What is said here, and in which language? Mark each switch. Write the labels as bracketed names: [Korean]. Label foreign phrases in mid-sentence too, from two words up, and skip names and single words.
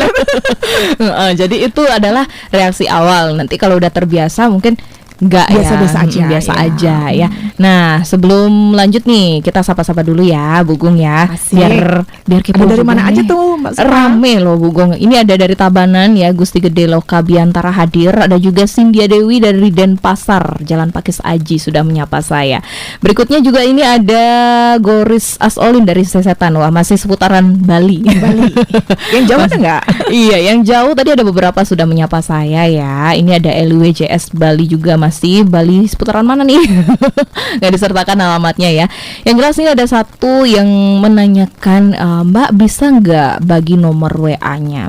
[Indonesian] Jadi itu adalah reaksi awal. Nanti kalau udah terbiasa mungkin enggak biasa-biasa aja. Biasa aja ya. Nah, sebelum lanjut nih, kita sapa-sapa dulu ya, Bu Gung ya. Asik. Biar kita dari mana aja tuh, Mbak Sukma? Rame loh Bu Gung. Ini ada dari Tabanan ya, Gusti Gede Loka Biantara hadir. Ada juga Sindia Dewi dari Denpasar, Jalan Pakis Aji sudah menyapa saya. Berikutnya juga ini ada Goris Asolin dari Sesetan. Wah, masih seputaran Bali. Yang jauh ada nggak? Iya, yang jauh tadi ada beberapa sudah menyapa saya ya. Ini ada LWJS Bali juga, masih Bali seputaran mana nih? Nggak disertakan alamatnya ya. Yang jelas ini ada satu yang menanyakan, Mbak bisa nggak bagi nomor WA-nya?